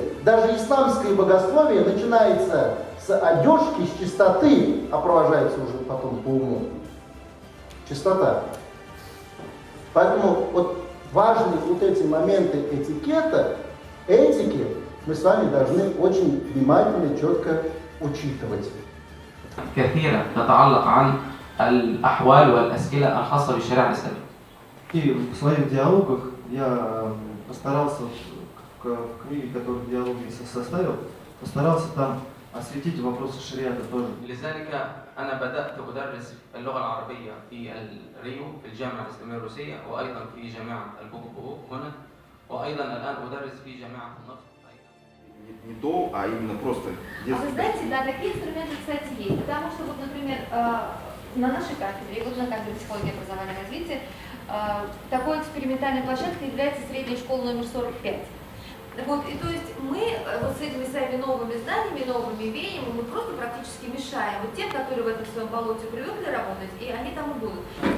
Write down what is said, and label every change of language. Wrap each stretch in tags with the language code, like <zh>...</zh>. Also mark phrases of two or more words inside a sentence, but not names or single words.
<ru>Даже исламское богословие начинается с одежки, с чистоты, а провожается уже потом по уму. Чистота. Поэтому вот важны вот эти моменты этикета, этики, мы с вами должны очень внимательно и четко учитывать.</ru> <ar>كثيرة تتعلق عن الأحوال والأسئلة الخاصة بالشريعة الإسلامية.</ar> <ru>И в своих диалогах я постарался, в книге, которую диалоги составил, постарался там осветить вопросы шариата тоже.</ru> <ar>لذلك أنا بدأت أدرس اللغة العربية في الريو في الجامعة الإسلامية الروسية وأيضا في جامعة البوكو هنا وأيضا الآن أدرس في جامعة النفط.</ar> <ru>Не то, а именно просто А вы знаете, да, такие инструменты, кстати, есть. Потому что, вот, например, на нашей кафедре, вот на кафедре психологии, образования и развития, такой экспериментальной площадкой является средняя школа номер 45. Вот, и то есть мы вот с этими своими новыми зданиями, новыми веяниями, мы просто практически мешаем вот тем, которые в этом своем болоте привыкли работать, и они там и будут.</ru>